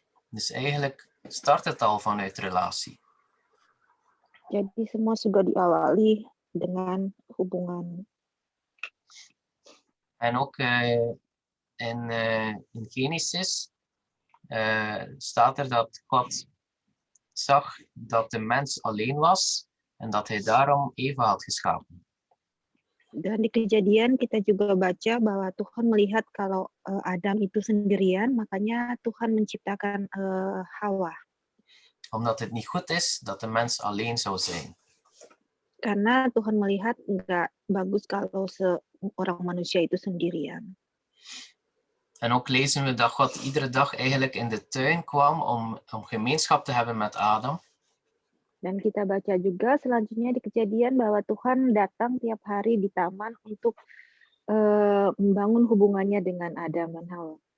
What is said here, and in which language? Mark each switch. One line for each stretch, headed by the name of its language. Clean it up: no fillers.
Dutch: Dus eigenlijk start het al vanuit relatie.
Indonesian: Jadi semua sudah diawali dengan hubungan.
Dutch: En ook in Genesis staat er dat God zag dat de mens alleen was en dat hij daarom Eva had geschapen.
Indonesian: Dan di Kejadian kita juga baca bahwa Tuhan melihat kalau Adam itu sendirian, makanya Tuhan menciptakan Hawa.
Dutch: Omdat het niet goed is dat de mens alleen zou zijn.
Indonesian: Karena Tuhan melihat nggak bagus kalau seorang manusia itu sendirian.
Dutch: En ook lezen we dat God iedere dag eigenlijk in de tuin kwam om gemeenschap te hebben met Adam.
Indonesian: Dan kita baca juga selanjutnya di Kejadian bahwa Tuhan datang tiap hari di taman untuk membangun hubungannya dengan Adam dan Hawa.